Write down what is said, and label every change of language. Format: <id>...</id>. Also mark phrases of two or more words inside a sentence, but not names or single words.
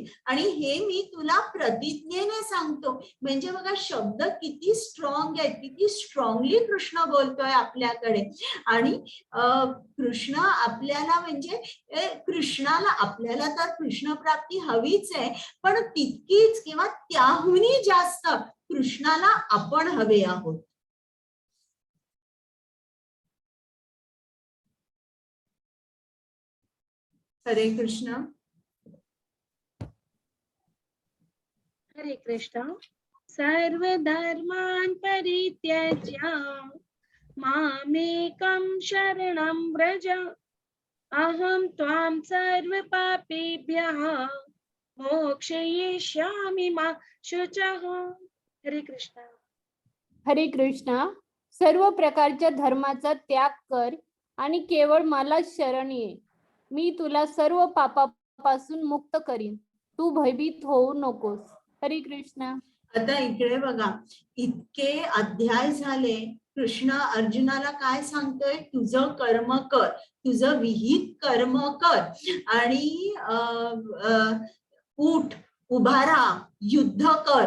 <mr>आणि हे मी तुला प्रतिज्ञेने सांगतो. म्हणजे बघा शब्द किती स्ट्रॉंग आहेत, किती स्ट्रॉंगली कृष्ण बोलतोय आपल्याकडे. आणि कृष्ण आपल्याला, म्हणजे कृष्णाला, आपल्याला तर कृष्ण प्राप्ती हवीच आहे, पण तितकीच किंवा त्याहूनही जास्त कृष्णाला आपण हवे आहोत. हरे कृष्ण. हरे कृष्णा.</mr> <sa>सर्वधर्मान् परित्यज्य मामेकं शरणं व्रज अहं त्वां सर्वपापेभ्यः मोक्षयिष्यामि मा शुचः.</sa> <mr>हरे कृष्णा. हरे कृष्णा. सर्व प्रकारच्या धर्माचा त्याग कर आणि केवळ मला शरण ये. मी तुला सर्व पापापासून मुक्त करीन. तू भयभीत होऊ नकोस. हरे कृष्णा. आता इकडे बघा इतके अध्याय झाले, कृष्ण अर्जुनाला काय सांगतोय? तुझं कर्म कर, तुझं विहित कर्म कर, आणि उठ, उभा राहा, युद्ध कर.</mr>